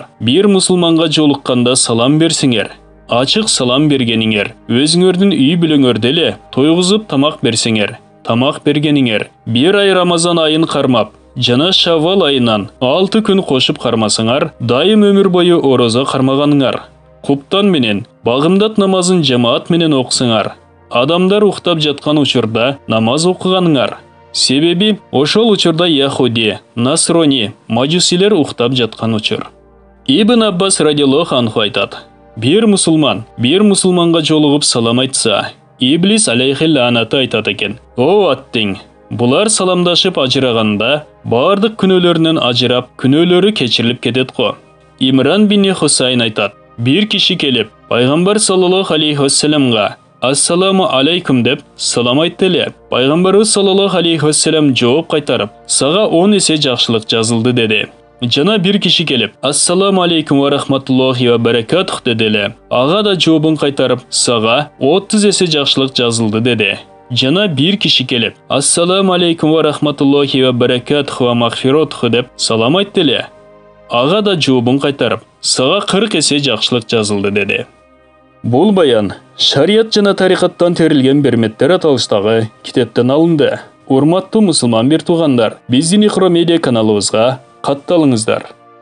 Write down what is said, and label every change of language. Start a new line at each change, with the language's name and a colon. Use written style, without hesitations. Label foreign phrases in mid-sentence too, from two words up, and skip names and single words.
Kyrgyz: Бир мусулманга жолукканда салам берсеңер, ачык салам бергениңер, өзүңөрдүн үй бүлөңөрдө эле тойгузуп тамак берсеңер, тамак бергениңер, бир ай Рамазан айын кармап, жана Шаввал айынан 6 күн кошуп кармасаңар, дайым өмүр бою орозо кармаганыңар, куптан менен багымдат намазын жамаат менен окусаңар, адамдар уктап жаткан учурда намаз окуганыңар." Себеби ошол учурда Яхуди, Насрони, Маджусилер уктап жаткан учур. Ибн Аббас
Arabic: رضي الله عنه
Kyrgyz: айтат: "Бир мусулманга жолугуп салам айтса, Иблис
Arabic: عليه اللعنة
Kyrgyz: айтат экен: "О аттиң, булар саламдашып ажыраганда бардык күнөөлөрүнөн ажырап, күнөөлөрү кечирилип кетет го." Имран бин Хусайн айтат: "Бир киши келип, Пайгамбар
Arabic: صلى الله عليه وسلم: «السلام عليكم»
Kyrgyz: деп салам айтты эле. Пайгамбарыбыз
Arabic: صلى الله عليه وسلم
Kyrgyz: жооп кайтарып, «Сага 10 эсе жакшылык жазылды» деди. Жана бир киши келип,
Arabic: «السلام عليكم ورحمة الله وبركاته» деди эле.
Kyrgyz: Ага да жообун кайтарып, «Сага 30 эсе жакшылык жазылды» деди. Жана бир киши келип,
Arabic: «السلام عليكم ورحمة الله وبركاته ومغفرته» деп салам айтты эле.
Kyrgyz: Ага да жообун кайтарып, «Сага 40 эсе жакшылык жазылды» деди. Бул баян шарият жана тарикаттан терилген берметтер аталыштагы китептен алынды. Урматтуу мусулман бир туугандар, биздин Ихро медиа каналыбызга катталыңыздар.